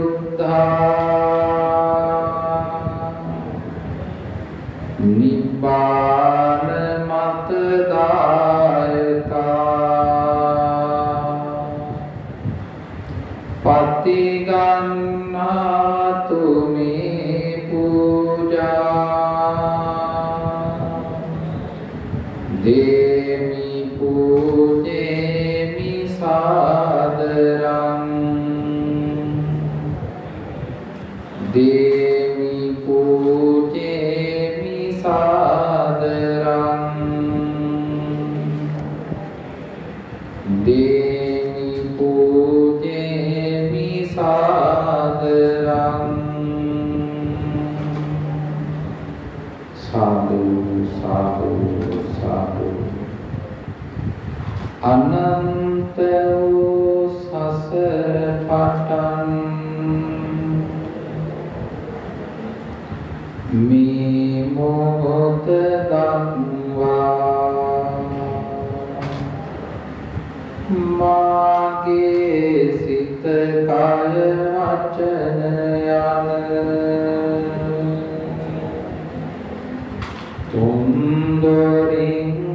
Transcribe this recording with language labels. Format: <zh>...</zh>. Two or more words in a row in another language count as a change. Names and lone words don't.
<pi>බුද්ධා නිබ්බාන මතදායකා පතිගන්නාතු මේ පූජා දේමි පූජේමි සාදරං දේමි පූජේමි සාදරං දේමි පූජේමි සාදරං සාදු සාදු සාදු</pi> <si>අනන්ත වූ සසර පටන් මේ මොහොත දක්වා මාගේ සිත කය වචන යන තුන්දොරින්</si>